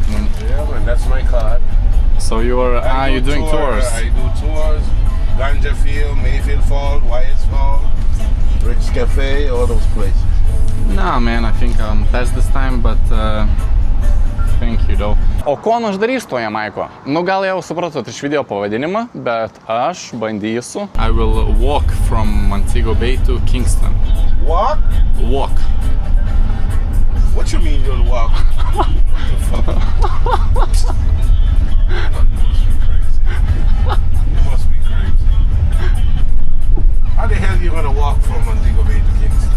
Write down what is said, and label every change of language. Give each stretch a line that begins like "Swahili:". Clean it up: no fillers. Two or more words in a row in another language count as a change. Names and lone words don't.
English: Yeah, man. That's my card. So you're doing tours? I do tours. Ganja Field, Mayfield Falls, Wyatt's Falls, Rich Cafe, all those places. Nah, man, I think I'm past this time, but thank you, though.
Lithuanian: O ko aš darysiu to Jamaiko? Nu, gal jau supratot iš video pavadinimą, bet aš bandysiu.
English: I will walk from Montego Bay to Kingston. Walk? Walk. What you mean you'll walk? What the fuck? You must be crazy. How the hell are you gonna walk from Montego Bay to Kingston?